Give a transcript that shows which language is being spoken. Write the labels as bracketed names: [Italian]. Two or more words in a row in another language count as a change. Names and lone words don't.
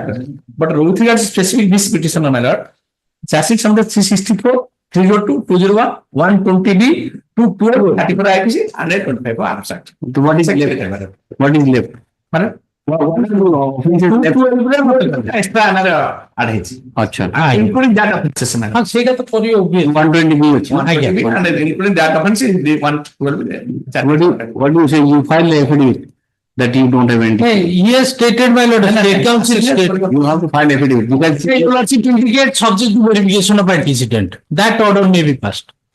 [English] But with regards to specific this petition, my lord, charge sheet under 364, 302, 201, 120B, 212, 34 IPC, and 25 of Arms Act. What is left? What is left? Madam? Extra another adhesion. Including that offense, madam. [Odia] ସେଇଟା ତ କରିବ 120B ଅଛି. [English] And including that offense is the 112. What do you say? You file the affidavit that you don't have any. He has stated, my lord, state council stated. You have to file affidavit. You can see. Your lordship indicate subject to verification of antecedent. That order may be passed.